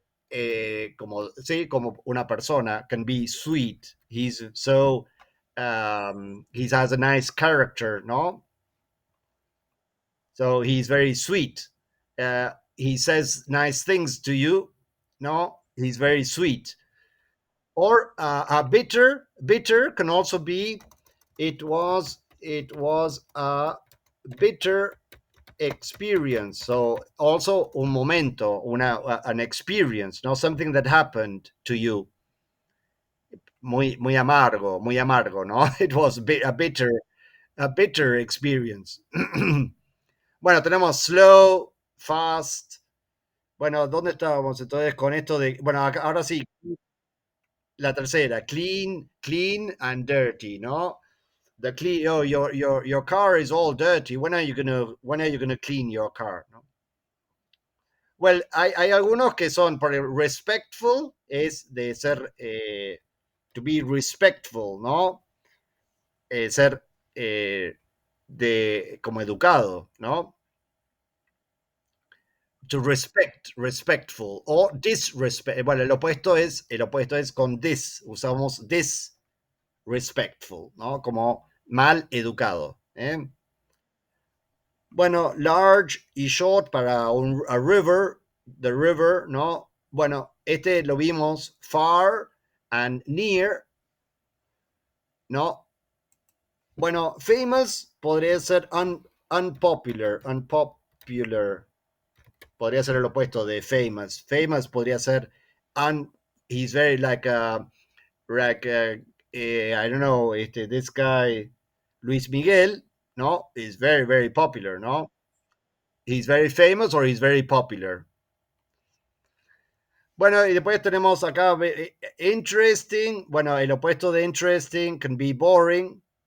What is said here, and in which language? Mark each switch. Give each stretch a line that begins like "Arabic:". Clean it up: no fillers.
Spanish: Como, sí, como una persona
English: can be sweet. He's so, he has a nice character, ¿no? So he's very sweet. He says nice things to you, no? He's very sweet. Or a bitter can also be it was a bitter experience. So also
Spanish: un momento,
English: an experience, not something that happened to you.
Spanish: muy amargo, ¿no?
English: It was a bitter experience.
Spanish: Bueno, tenemos slow, fast. Bueno, ¿dónde estábamos entonces con esto de, bueno, ahora sí, la tercera, clean, clean and dirty, ¿no?
English: The clean, oh, your car is all dirty. When are you gonna clean your car?
Spanish: ¿No? Well, hay algunos que son, por ejemplo, respectful es de ser,
English: to be respectful,
Spanish: ¿no? Ser de como educado, ¿no? To respect, respectful o disrespect. Bueno, el opuesto es con this. Usamos disrespectful, ¿no? Como mal educado. ¿Eh? Bueno, large y short para a river, the river, ¿no? Bueno, este lo vimos far and near, ¿no? Bueno, famous podría ser unpopular, unpopular. Podría ser el opuesto de famous.
English: Famous
Spanish: podría ser un,
English: he's very I don't know, this guy Luis Miguel, no, is very very popular, no. He's very famous or he's very popular.
Spanish: Bueno, y después tenemos acá interesting. Bueno, el opuesto de interesting
English: can be boring.